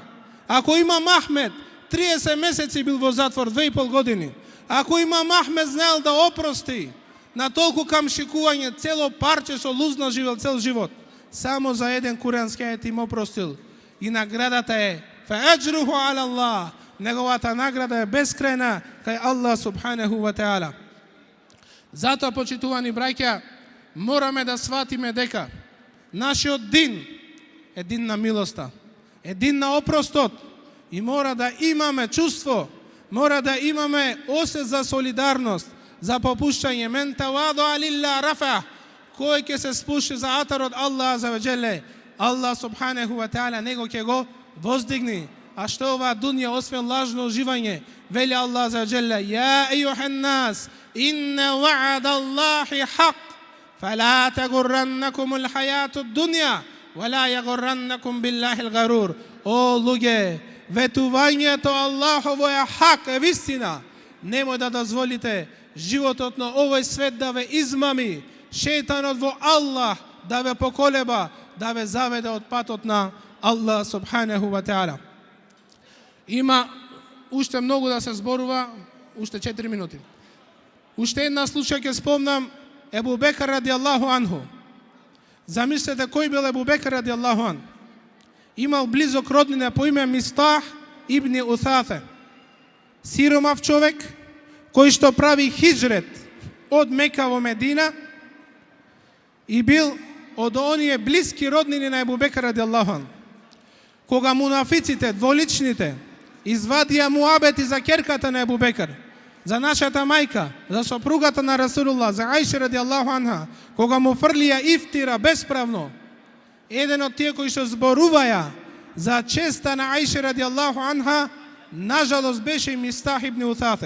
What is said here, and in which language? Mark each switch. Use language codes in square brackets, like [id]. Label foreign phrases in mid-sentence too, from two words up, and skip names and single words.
[mk] Ако Имам Ахмед 30 месеци бил во затвор, 2,5 години, ако Имам Ахмед знаел да опрости на толку камшикување, цело парче со лузна живел цел живот, само за еден курански ајет им опростил. И наградата е [ar] فأجره على الله. [mk] Неговата награда е бескрајна кај Аллах [ar] سبحانه وتعالى. [mk] Затоа, почитувани браќа, мораме да сватиме дека нашиот дин е дин на милоста, е дин на опростот и мора да имаме чувство, мора да имаме осет за солидарност, за попуштање. [ar] من تواضع لله رفعه. [mk] Кој ќе се спуши за атарот Аллах [ar] عز وجل, [mk] Аллах [ar] سبحانه وتعالى [mk] него ќе го воздигни. А што ова дунја освен лажно уживање? [ar] Вели الله عز وجل يا أيها الناس, إن وعد الله حق فلا تغرنكم الحياة الدنيا ولا يغرنكم بالله الغرور. [mk] О луѓе, ветувањето Аллахово е хак, е вистина. Немој да дозволите животот на овој свет да ве измами, шејтанот во Аллах да ве поколеба, да ве заведе од патот на Аллах [ar] سبحانه وتعالى. [mk] Има уште многу да се зборува, уште 4 минути. Уште една случај ќе спомнам, Ебу Бекр [ar] رضي الله عنه. [mk] Замислете кој бил Ебу Бекр [ar] رضي الله عنه. [mk] Имал близок роднина по име Мистах ибн Усафе. Сиромав човек, кој што прави хиджрет од Мека во Медина и бил од оние блиски роднини на Ебу Бекр [ar] رضي الله عنه. [mk] Кога мунафиците, дволичните, извадија муабети за керката на Ебу Бекр, за нашата мајка, за сопругата на Расулуллах, за Аиша [ar] رضي الله عنها, [mk] кога му фрлија ифтира бесправно, еден од тие кои што зборуваја за честа на Аиша [ar] رضي الله عنها, [mk] нажалост беше Мистах ибн Утатhe.